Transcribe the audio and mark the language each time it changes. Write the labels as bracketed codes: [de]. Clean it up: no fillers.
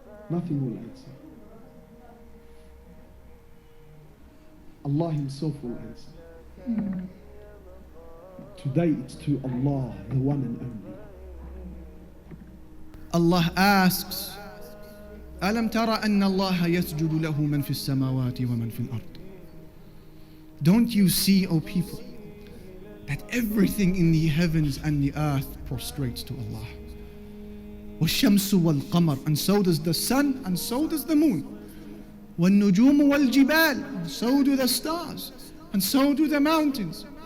[en] Nothing will answer. Allah Himself will answer. Today it's to Allah, the one and only. Allah asks, [ar] ألم ترى أن الله يسجد له من في السماوات ومن في الأرض? [en] Don't you see, O people, that everything in the heavens and the earth prostrates to Allah? [ar] والشمس والقمر, [en] and so does the sun, and so does the moon. [ar] والنجوم والجبال, [en] and so do the stars, and so do the mountains.